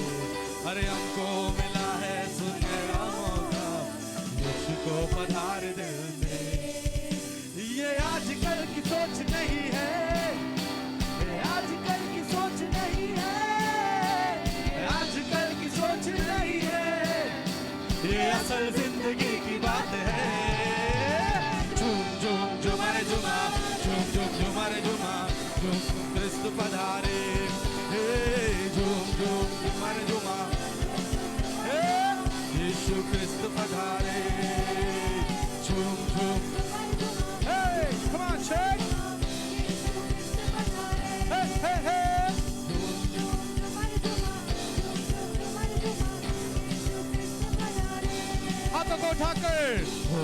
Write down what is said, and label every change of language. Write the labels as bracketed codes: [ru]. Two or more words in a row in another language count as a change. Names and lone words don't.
[hi] अरे हमको मिला है सुनहरा मौका, यीशु को पधारे दिल में। ये आजकल की सोच नहीं है, ये आजकल की सोच नहीं है, ये आजकल की सोच नहीं है, ये असल जिंदगी की बात है। झूम झूम झुमारे झुमा, झूम झूम झुमारे झुमा, झूम झूम क्रिस्त पधारे। हे झूम झूम झुमारे झुमा, हे यीशु क्रिस्त पधारे। झूम झूम, [en] hey, come on, check. Hey, hey, hey. [hi] हाथों को उठाकर